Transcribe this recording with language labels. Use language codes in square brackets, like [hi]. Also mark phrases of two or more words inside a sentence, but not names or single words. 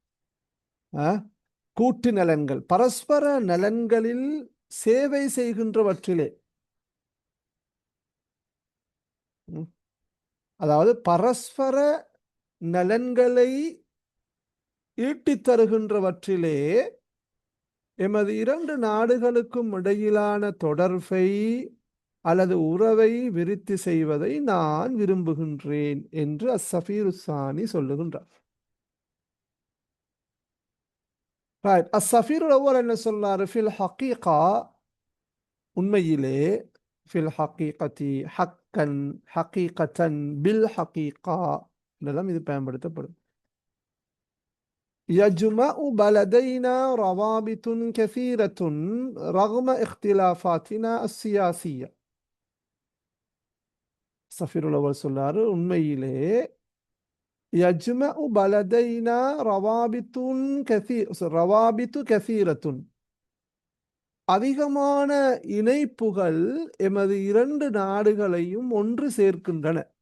[ta] கூட்டு நலன்கள், பரஸ்பர நலன்களில் சேவை செய்கின்றவற்றிலே, அதாவது பரஸ்பர நலன்களை ஈட்டித் தருகின்றவற்றிலே எமது இரண்டு நாடுகளுக்கும் இடையிலான தொடர்பை அல்லது உறவை விருத்தி செய்வதை நான் விரும்புகின்றேன் என்று [ar] السفير الثاني [ta] சொல்லுகின்றார். [ar] السفير أول [ta] என்ன சொன்னார்? [ar] في الحقيقة, உண்மையிலே, في الحقيقة حقا حقيقة بالحقيقة [ta] என்றெல்லாம் இது பயன்படுத்தப்படும். [ar] يجمع بلدينا روابط كثيرة رغم اختلافاتنا السياسية. السفير الأول [ta] சொன்னாரு, உண்மையிலே [ar] يجمع بلدينا روابط كثيرة, [ta] அதிகமான இணைப்புகள் எமது இரண்டு நாடுகளையும் ஒன்று சேர்க்கின்றன.